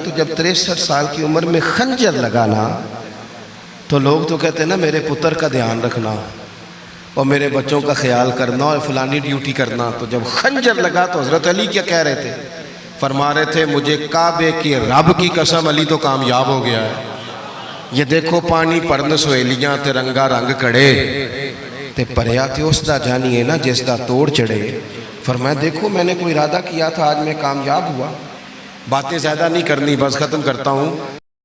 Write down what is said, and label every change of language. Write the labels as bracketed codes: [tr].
[ur] تو جب 63 سال کی عمر میں خنجر لگانا تو لوگ تو کہتے ہیں نا میرے پتر کا دھیان رکھنا اور میرے بچوں کا خیال کرنا اور فلانی ڈیوٹی کرنا. تو جب خنجر لگا تو حضرت علی کیا کہہ رہے تھے؟ فرما رہے تھے مجھے کعبے کے رب کی قسم علی تو کامیاب ہو گیا ہے. [pa] یہ دیکھو پانی پرن سہیلیاں تے رنگا رنگ کڑے تے پریا تے اس دا جانیے نا جس دا توڑ چڑھے. [ur] فرمایا دیکھو میں نے کوئی ارادہ کیا تھا، آج میں کامیاب ہوا. باتیں زیادہ نہیں کرنی، بس ختم کرتا ہوں.